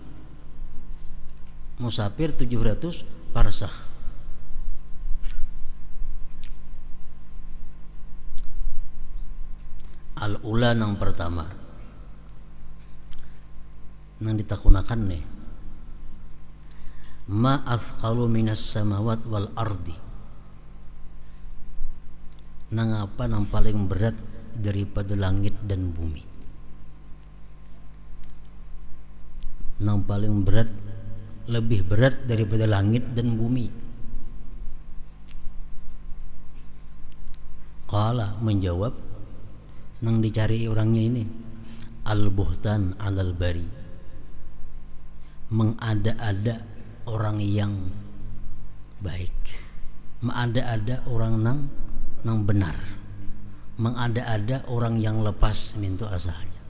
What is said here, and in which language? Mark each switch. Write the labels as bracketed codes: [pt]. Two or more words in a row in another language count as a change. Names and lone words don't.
[id] Musafir 700 parsah. [bjn] Al-ula, nang pertama, nang ditakunakan nih, [ar] ما أثقل من السماوات والأرض, [bjn] nang apa nang paling berat daripada langit dan bumi. Nang paling berat, lebih berat daripada langit dan bumi. Qala, menjawab nang dicari orangnya ini, [ar] البهتان على البريء, [bjn] mengada-ada orang yang baik, mengada-ada orang nang benar, mengada-ada orang yang lepas mintu asalnya.